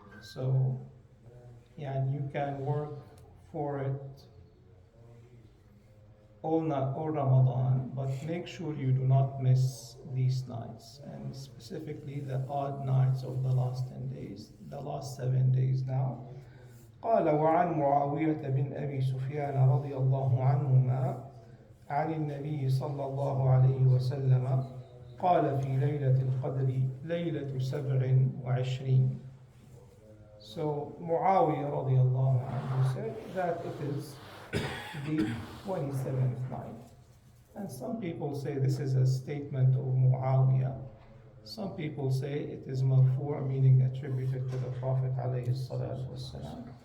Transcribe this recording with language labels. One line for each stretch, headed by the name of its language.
English: So, you can work for it all Ramadan, but make sure you do not miss these nights, and specifically the odd nights of the last 10 days, the last 7 days now.
Arabic: قال وعن معاوية بن أبي سفيان رضي الله عنهما عن النبي صلى الله عليه وسلم قال في ليلة القدر ليلة 27.
English: So Muawiyah radiallahu anhu said that it is the 27th night. And some people say this is a statement of Muawiyah. Some people say it is marfu', meaning attributed to the Prophet alayhi salatu wassalam.